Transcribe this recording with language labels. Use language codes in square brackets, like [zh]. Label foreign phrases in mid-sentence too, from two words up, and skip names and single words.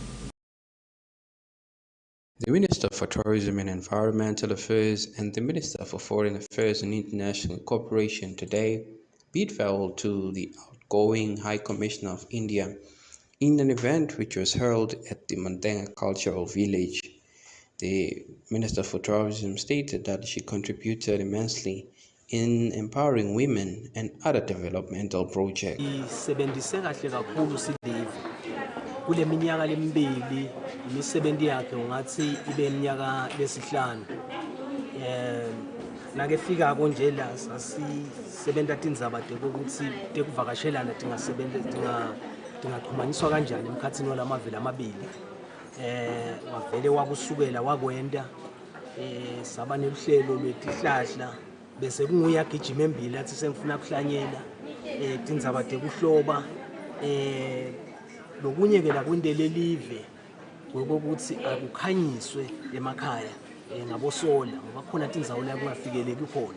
[en] The Minister for Tourism and Environmental Affairs and the Minister for Foreign Affairs and International Cooperation today bid farewell to the outgoing High Commissioner of India in an event which was held at the Mandenga Cultural Village. The Minister for Tourism stated that she contributed immensely in empowering women and other developmental projects. [ss] Kule minyaka lemibili imisebenzi yakhe ungathi ibe iminyaka lesihlanu nakefika konje la sasisebenta tindzaba tekuthi tekuvakashelana tingaxhumaniswa kanjani emkhatsini walamavili amabili wavele wakusukela wakwenda saba neluhlelo lwetihlahla bese kunguye agijima embili athi sengifuna kuhlanyela tindzaba tekuhloba lokunye ke la kwindele live ngokuthi akukhanyiswe emakhaya ngabosola ngoba khona tindzawo la kungafikeleki khona.